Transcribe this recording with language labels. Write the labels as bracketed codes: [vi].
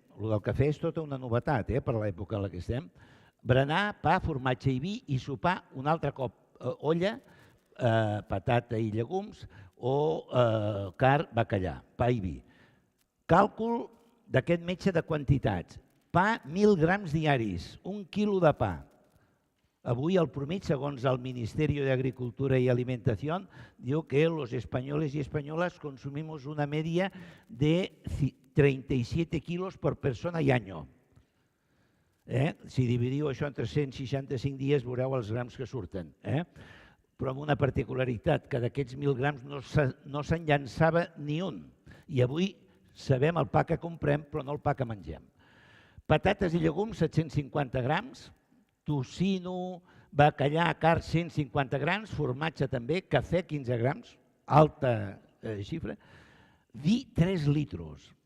[ca] El del cafè és tota una novetat per l'època en la que estem. Berenar, pa, formatge i vi i sopar un altre cop olla, patata i llegums o carn, bacallà, pa i vi. Càlcul d'aquest metge de quantitats. Pa, 1.000 grams diaris, 1 quilo de pa. Avui el promig, segons el [es] Ministerio de Agricultura y Alimentación, [ca] diu que [es] los españoles y españolas consumimos una media de 37 kilos por persona y año. [ca] Si dividiu això en 365 dies veureu els grams que surten. però amb una particularitat, que d'aquests 1.000 grams no se'n llançava ni un. I avui sabem el pa que comprem, però no el pa que mengem. Patates i llegums, 750 grams, tocino, bacallà, carn, 150 grams, formatge també, cafè, 15 grams, alta xifra, vi, 3 litros.